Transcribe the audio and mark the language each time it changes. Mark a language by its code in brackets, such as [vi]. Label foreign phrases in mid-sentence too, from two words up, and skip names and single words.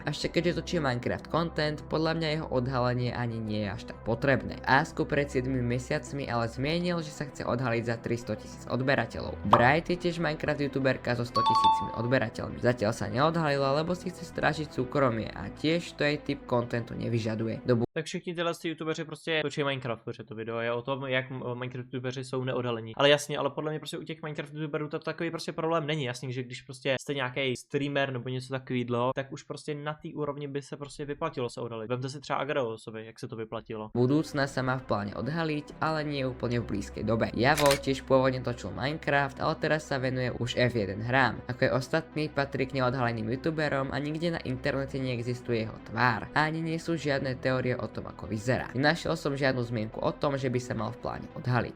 [sk] Ešte keďže točí Minecraft content, podľa mňa jeho odhalenie ani nie je až tak potrebné. Asku pred 7 mesiacmi ale zmienil, že sa chce odhaliť za 300 000 odberateľov. Bright je tiež Minecraft youtuberka so 100 000 odberateľmi. Zatiaľ sa neodhalila, lebo si chce strážiť súkromie a tiež to jej typ kontentu nevyžaduje. [cs] Tak všichni tyhle youtubeři prostě točí Minecraft, protože to video je o tom, jak Minecraft youtubeři jsou neodhalení. Ale jasně, ale podle mě prostě u těch Minecraft youtuberů to takový prostě problém není. Jasně, že když prostě jste nějaký streamer nebo něco takového, tak už prostě na té úrovni by se prostě vyplatilo se odhalit. Vemte si třeba Agroosovi, jak se to vyplatilo. [sk] Budúcna sa má v pláne odhaliť, ale nie úplne v blízkej dobe. Javo tiež pôvodne točil Minecraft, ale teraz sa venuje už F1 hrám. Ako je ostatný, patrí k neodhaleným youtuberom a nikde na internete neexistuje jeho tvár. A ani nie sú žiadne teórie o tom, ako vyzerá. Nenašiel som žiadnu zmienku o tom, že by sa mal v pláne odhaliť.